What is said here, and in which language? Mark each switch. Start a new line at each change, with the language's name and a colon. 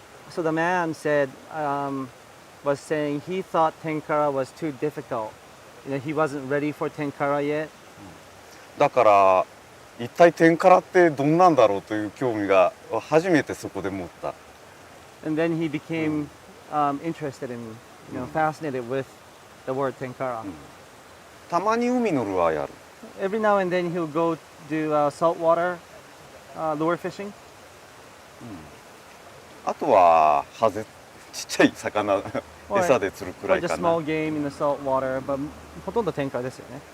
English: So the man said, was saying he thought tenkara was too difficult. He wasn't ready for tenkara yet.
Japanese: だから一体テンカラってどんなんだろうという興味が初めてそこで持った。
English: And then he became interested in, fascinated with the word tenkara.
Japanese: たまに海のルアーやる。
English: Every now and then he'll go do saltwater lure fishing.
Japanese: あとはハゼ、ちっちゃい魚餌で釣るくらい
English: Or
Japanese: か
English: just
Japanese: な。
English: small game in the salt water, but
Japanese: ほとんどtenkaraですよね。